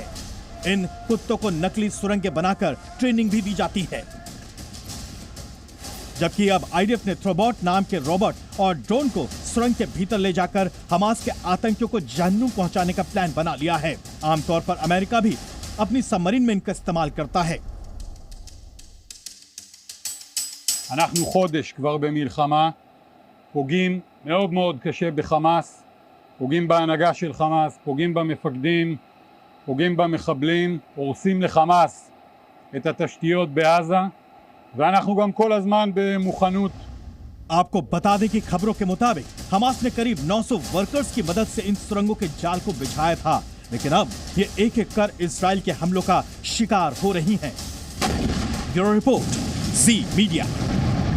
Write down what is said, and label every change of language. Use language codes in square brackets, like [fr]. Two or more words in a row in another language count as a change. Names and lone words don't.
[hi] इन कुत्तों को नकली सुरंगें बनाकर ट्रेनिंग भी दी जाती है, जबकि अब आईडीएफ ने थ्रोबॉट नाम के रोबोट और ड्रोन को सुरंग के भीतर ले जाकर हमास के आतंकियों को जहन्नुम पहुंचाने का प्लान बना लिया है। आमतौर पर अमेरिका भी अपनी सबमरीन में इनका इस्तेमाल करता है। [he] אנחנו חודש כבר במלחמה, פוגעים מאוד מאוד קשה בחמאס, פוגעים בהנהגה של חמאס, פוגעים במפקדים, פוגעים במחבלים, הורסים לחמאס את התשתיות בעזה, ואנחנו גם כל הזמן במוכנות। [hi] आपको बता दें कि खबरों के मुताबिक हमास ने करीब 900 वर्कर्स की मदद से इन सुरंगों के जाल को बिछाया था, लेकिन अब ये एक एक कर इजराइल के हमलों का शिकार हो रही हैं। [en] bureau report, [hi] जी मीडिया।